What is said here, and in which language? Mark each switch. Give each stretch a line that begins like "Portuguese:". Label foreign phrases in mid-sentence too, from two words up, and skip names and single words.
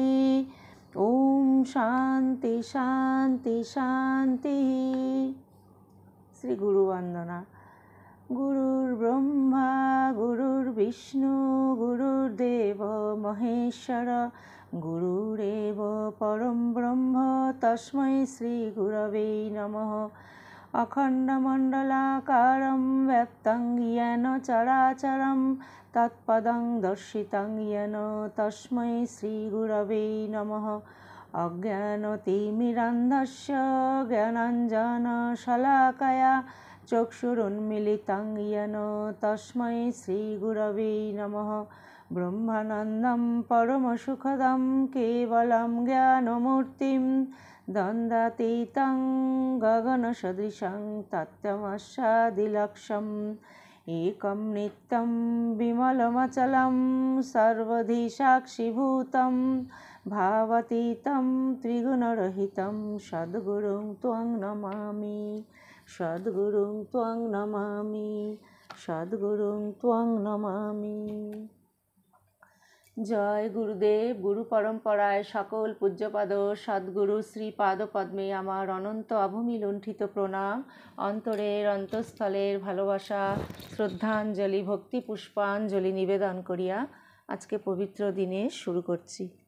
Sanskrit: ওম শান্তি শান্তি শান্তি।
Bangla: শ্রী গুরু বন্দনা।
Sanskrit: গুরুর ব্রহ্মা গুরুর্বিষ্ণু গুরুর্দেব মহেশ্বর গুরুরেব পরম ব্রহ্ম তস্मै শ্রী গুরবে নমঃ। অখণ্ডমণ্ডলাকারं ব্যক্तं येन চরাচরं তৎপদং দর্শিतं येन তস্मै শ্রী গুরবে নমঃ। অজ্ঞানতিমিরান্ধস্য জ্ঞানাঞ্জনশলাকয়া চক্ষুরুন্মিলিतं येन তস্मै শ্রী গুরবে নমঃ। ব্রহ্মানন্দं পরমসুখদं কেবलं জ্ঞানমূর্তিं দ্বন্দ্বাতীतं গগনসদৃশं তত্ত্বমস্যাদিলক্ষ্যम् एकं नित्यं विमलमचलं सर्वधि साक्षिभूतं भावातीतं त्रिगुणरहितं सद्गुरुं त्वं नमामि सद्गुरुं त्वं नमामि सद्गुरुं त्वं नमामि।
Bangla: জয় গুরুদেব। গুরু পরম্পরায় সকল পূজ্যপাদ সদ্গুরু শ্রীপাদ পদ্মে আমার অনন্ত অভূমি লুণ্ঠিত প্রণাম, অন্তরের অন্তঃস্থলের ভালোবাসা, শ্রদ্ধাঞ্জলি, ভক্তি পুষ্পাঞ্জলি নিবেদন করিয়া আজকে পবিত্র দিনে শুরু করছি।